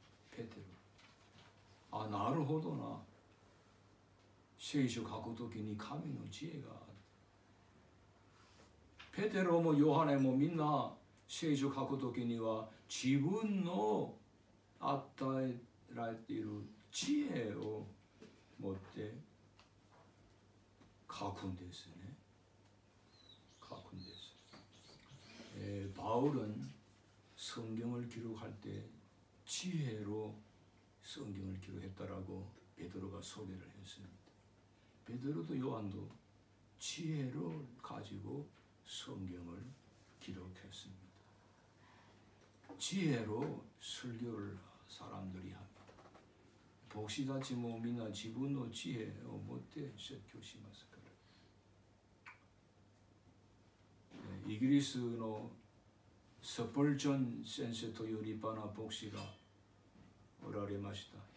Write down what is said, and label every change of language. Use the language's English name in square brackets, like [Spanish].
[Japanese] ペテロ、あ、なるほどな。聖書を書くときに神の知恵がある。ペテロもヨハネもみんな聖書を書くときには自分の与えられている知恵を持って書くんですね。書くんです。 [Korean] 바울은 성경을 기록할 때 지혜로 성경을 기록했다라고 베드로가 소개를 했습니다. 베드로도 요한도 지혜를 가지고 성경을 기록했습니다. 지혜로 설교를 사람들이 합니다. [Japanese] 복시다치もみんな自分の知恵を持って説教しますから。イギリスのスポルジョン先生という立派な牧師がおられました。